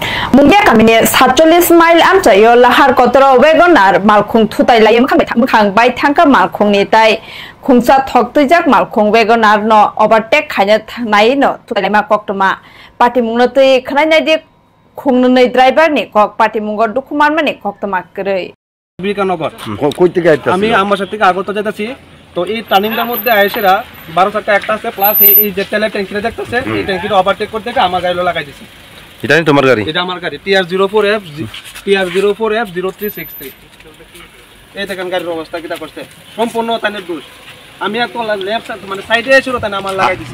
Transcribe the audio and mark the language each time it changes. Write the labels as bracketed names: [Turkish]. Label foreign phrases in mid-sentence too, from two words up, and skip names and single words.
[Kok Borok] Mungia kamini 47 mile amchayo lahar kotoro wegonar malkhung thutai layam khang bai thangka malkhung ni tai khungsa thok tuijak malkhung wegonar no overtake khaina nai no thutai lama koktoma party mungno tui khnai nai de khungnei driver ni kok party mungo dukuman mani koktoma krei [Bangla] বিকানগর কই থেকে আইতাছি আমি আমার সাথে আগত যাইতাছি তো এই টার্নিংটার মধ্যে আইছেরা 12 চারটা একটা আছে প্লাস এই যে তেলের ট্যাঙ্কিটা দেখতেছে এই ট্যাঙ্কিটা ওভারটেক করতে থেকে আমার গাড়িলো লাগাই দিছি এটা নি তোমার গাড়ি এটা আমার গাড়ি TR04F0363 এই দেখেন গাড়ির অবস্থা কিটা করছে সম্পূর্ণ তানের দোষ আমি এত লেফট মানে সাইডে এসেছিল তানে আমার লাগাই দিছি